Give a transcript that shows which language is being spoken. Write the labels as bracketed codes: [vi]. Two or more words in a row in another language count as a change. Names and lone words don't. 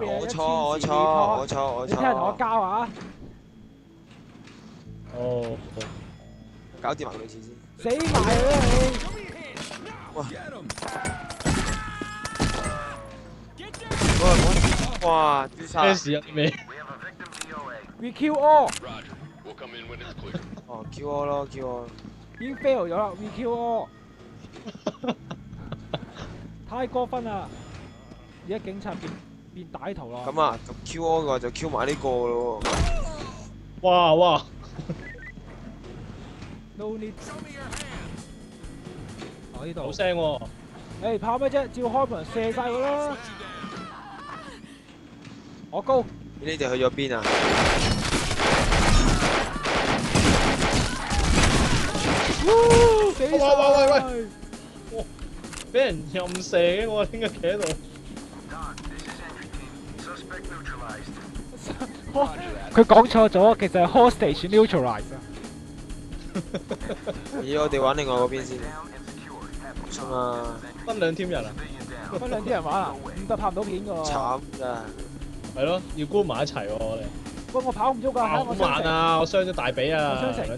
[yue] 我錯。你聽日同我交啊！哦。搞掂埋女廁先。死埋啦你！哇！咩事啊？咩 [en] We kill all。 [yue] 哦 ，Q 我咯。已經 fail 咗啦 ， [en] We kill all。 [yue] 太過分啦！而家警察變歹徒啦。咁啊，咁 Q 我嘅話就 Q 埋呢個咯。哇！ [en] No need。 [yue] 哦，呢度。好聲喎。誒，怕咩啫？照開門射晒佢啦！我高。你哋去咗邊啊？喂！俾人任射嘅，我點解企喺度？佢講錯咗，其實係 [en] hostage neutralize。 [yue] 咦，我哋玩另外嗰邊先。衝啊！分兩 team 人啊？分兩啲人玩啊？唔得拍唔到片㗎喎。慘㗎。係咯，要估埋一齊喎我哋。喂，我跑唔喐㗎，好慢啊！我傷咗大髀啊，我傷成